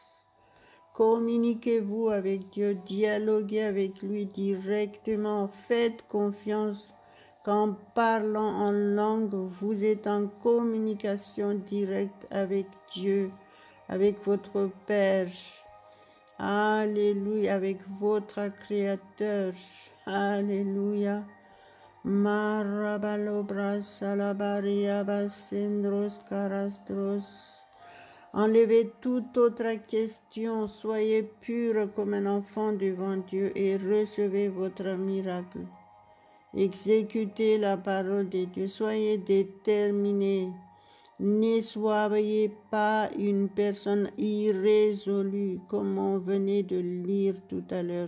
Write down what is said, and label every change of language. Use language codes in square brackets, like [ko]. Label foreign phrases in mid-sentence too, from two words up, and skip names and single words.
[fr] Communiquez-vous avec Dieu, dialoguez avec lui directement, faites confiance qu'en parlant en langue, vous êtes en communication directe avec Dieu, avec votre Père. Alléluia, avec votre Créateur. Alléluia. Marabalobras alabaria basendros carastros. Enlevez toute autre question, soyez pur comme un enfant devant Dieu et recevez votre miracle. Exécutez la parole de Dieu, soyez déterminés. Ne soyez pas une personne irrésolue comme on venait de lire tout à l'heure.